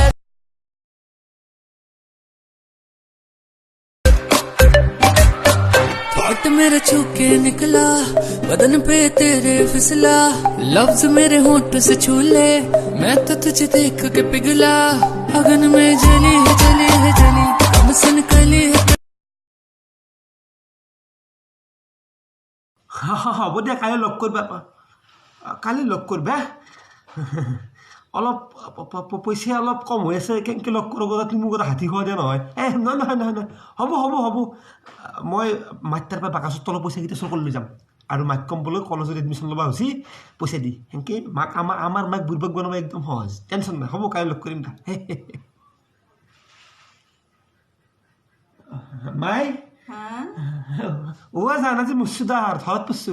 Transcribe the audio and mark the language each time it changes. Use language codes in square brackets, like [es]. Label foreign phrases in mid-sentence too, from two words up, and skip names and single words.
[hi] थॉट मेरे छूके निकला बदन पे तेरे फिसला लफ्ज मेरे होंठ से छूले मैं तो तुझे देख के पिघला अगन में जली है जली है जली कम सन कली है [as] হ'ব দিয়া কালি লগ কৰিবা কালি লগ কৰিবা অলপ পইচা অলপ কম হৈ আছে কেনেকৈ লগ কৰোঁ কথা তুমি মোক হাতী খোৱা দিয়া নহয় নহয় নহয় নহয় নহয় হ'ব হ'ব হ'ব মই মাইতাৰ পৰা বাকচত তলৰ পইচাকেইটা চকল লৈ যাম আৰু মাইক কম বোলে কলেজত এডমিশ্যন ল'বা হৈছে পইচা দি সেনেকৈ মাক আমাৰ মাক বুৰ্বক বনাব একদম সহজ টেনশ্যন নাই হ'ব কালি লগ কৰিম দা মাই ও জানা যে মুছুদাৰ ঘৰত পৰছো